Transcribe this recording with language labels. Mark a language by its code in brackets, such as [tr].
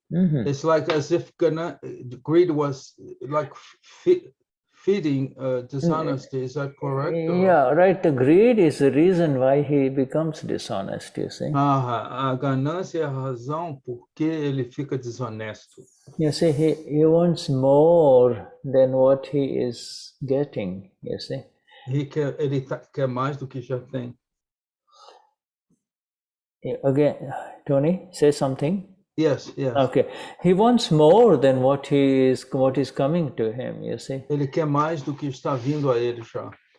[en] It's like as if greed was like feeding dishonesty. Is that correct? Yeah, right. The greed is the reason why he becomes dishonest, you see. [pt] A ganância é a razão por que ele fica desonesto. [en] You see, he wants more than what he is getting, you see. [pt] Ele quer mais do que já tem. [en] Again, Tony, say something. Yes, yes. Okay, he wants more than what is coming to him, you see. [pt] Ele quer mais do que está vindo a ele já.